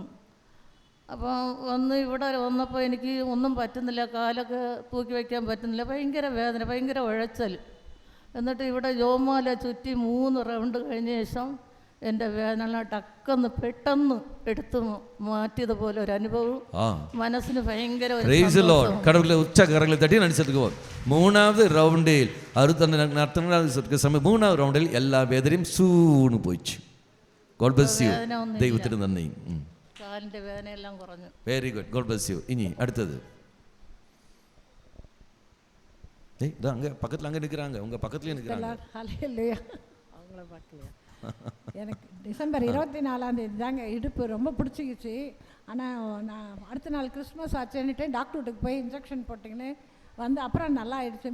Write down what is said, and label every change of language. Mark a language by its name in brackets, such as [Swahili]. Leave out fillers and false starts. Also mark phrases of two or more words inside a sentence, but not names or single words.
[Malayalam] അപ്പോൾ ഇവിടെ വന്നപ്പോൾ എനിക്ക് ഒന്നും പറ്റുന്നില്ല, കാലൊക്കെ തൂക്കി വയ്ക്കാൻ പറ്റുന്നില്ല, ഭയങ്കര വേദന, ഭയങ്കര ഉഴച്ചൽ. എന്നിട്ട് ഇവിടെ ജോമാല ചുറ്റി 3 റൗണ്ട് കഴിഞ്ഞ ശേഷം എൻ്റെ വേദന ടക്കെന്ന് പെട്ടെന്ന് എടുത്ത് മാറ്റിയതുപോലെ ഒരു അനുഭവം മനസ്സിന് ഭയങ്കര. [Tamil] கடவுளை உச்ச கரங்களை தட்டி நடிச்சதுக்கு 3வது ரவுண்டில் 3வது ரவுண்டில் எல்லா வேதனையும் சூன்னு போயிடுச்சு. [English] God bless you. [Malayalam] ദൈവത്തിന് നന്ദി. കാലിൻ്റെ വേദനയെല്ലാം കുറഞ്ഞു. [English] Very good. God bless you. [Malayalam] ഇനി അടുത്തത്. [Tamil] அங்கே பக்கத்தில் அங்கே நிற்கிறாங்க, உங்கள் பக்கத்துலேயே நிற்கிறாங்க. அவங்கள பார்க்கலையா? எனக்கு டிசம்பர் 24ஆம் தேதி தாங்க இடுப்பு ரொம்ப பிடிச்சிக்கிச்சு. ஆனால் நான் அடுத்த நாள் கிறிஸ்மஸ் ஆச்சுன்னுட்டு டாக்டர் வீட்டுக்கு போய் இன்ஜெக்ஷன் போட்டிங்கன்னு வந்து அப்புறம் நல்லா ஆயிடுச்சு.